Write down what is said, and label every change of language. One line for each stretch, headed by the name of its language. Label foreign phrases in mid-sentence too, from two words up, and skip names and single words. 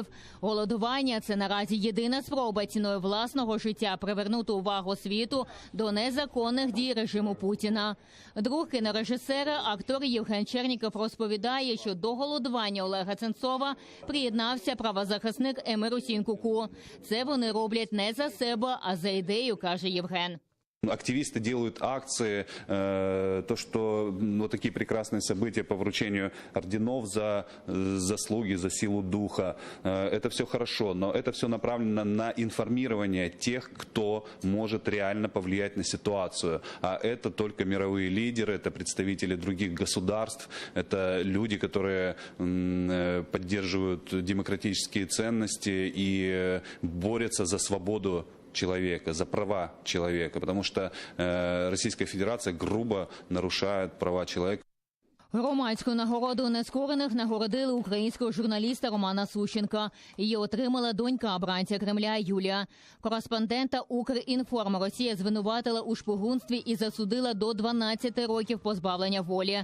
Ukrainian: Голодування – це наразі єдина спроба ціною власного життя привернути увагу світу до незаконних дій режиму Путіна. Друг кінорежисера, актор Євген Черніков, розповідає, що до голодування Олега Сенцова приєднався правозахисник Емир Усінкуку. Це вони роблять не за себе, а за ідею, каже Євген.
Russian: Активисты делают акции, то, что вот такие прекрасные события по вручению орденов за заслуги, за силу духа, это все хорошо, но это все направлено на информирование тех, кто может реально повлиять на ситуацию. А это только мировые лидеры, это представители других государств, это люди, которые поддерживают демократические ценности и борются за свободу человека, за права человека, потому что Российская Федерация грубо нарушает права человека.
Ukrainian: Громадську нагороду нескорених нагородили українського журналіста Романа Сущенка. Її отримала донька обранця Кремля Юлія. Кореспондента «Укрінформ» Росія звинуватила у шпигунстві і засудила до 12 років позбавлення волі.